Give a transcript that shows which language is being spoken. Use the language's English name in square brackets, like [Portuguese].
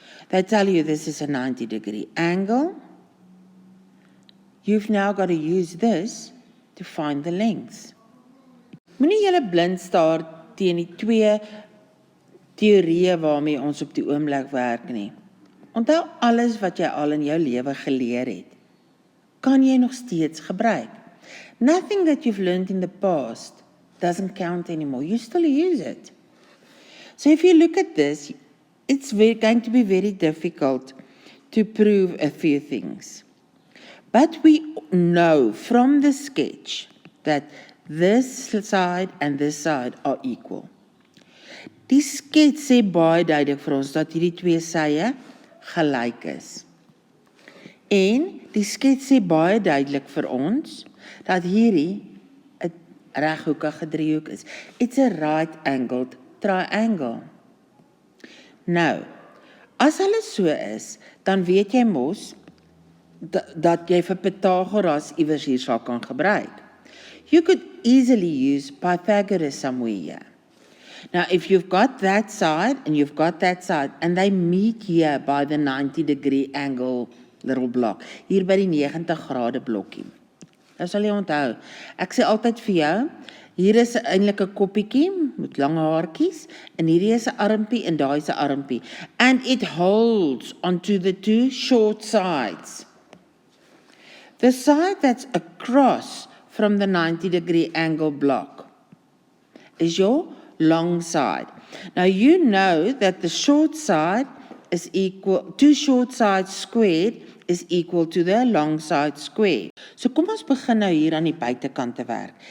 [English] They tell you this is a 90-degree angle. You've now got to use this to find the lengths. [Afrikaans] Moenie julle blind staar teen die twee teorieë waarmee ons op die oomblik werk nie. Onthou alles wat jy al in jou lewe geleer het, kan jy nog steeds gebruik. [English] Nothing that you've learned in the past doesn't count anymore. You still use it. So if you look at this, it's going to be very difficult to prove a few things. But we know from the sketch that this side and this side are equal. [Afrikaans] Die skets sê baie duidelik vir ons dat hierdie twee sye gelyk is. En die skets sê baie duidelik vir ons dat hierdie 'n reghoekige driehoek is. [English] It's a right-angled triangle. [Afrikaans] Nou, as hulle so is, dan weet jy mos dat jy vir Pythagoras iewers hier sal kan gebruik. [English] You could easily use Pythagoras somewhere here. Now, if you've got that side and you've got that side, and they meet here by the 90-degree angle little block, [Afrikaans] hier by die 90 grade blokkie. Nou sal jy onthou, ek sê altyd vir jou, hier is eintlik 'n koppietjie met lang haartjies, en hierdie is 'n armpie en daai is 'n armpie. [English] And it holds onto the two short sides. The side that's across from the 90-degree angle block is your long side. Now you know that the short side is equal, two short sides squared is equal to the long side square. [Afrikaans] So kom ons begin nou hier aan die buitekant te werk.